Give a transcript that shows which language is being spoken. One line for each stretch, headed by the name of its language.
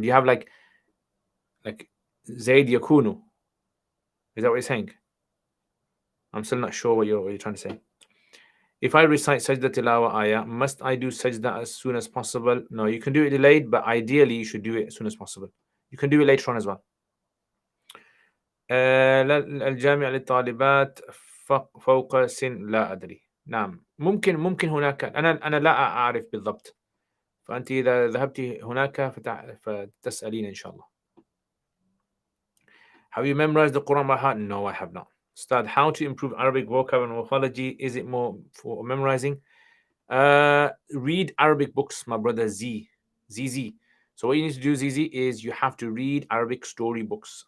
English: Do you have like Zaid yakunu? Is that what you're saying? I'm still not sure what you're trying to say. If I recite sajda tilawa ayah, must I do sajda as soon as possible? No, you can do it delayed, but ideally you should do it as soon as possible. You can do it later on as well.
Arabic: الجامعة للطالبات فوق سن لا أدري. نعم، ممكن هناك، أنا لا أعرف بالضبط، فأنت إذا ذهبت هناك فتسألين إن شاء الله.
English: Have you memorized the Quran by heart? No, I have not. Ustad, how to improve Arabic vocab and morphology? Is it more for memorizing? Read Arabic books, my brother ZZ. So what you need to do, ZZ, is you have to read Arabic story books.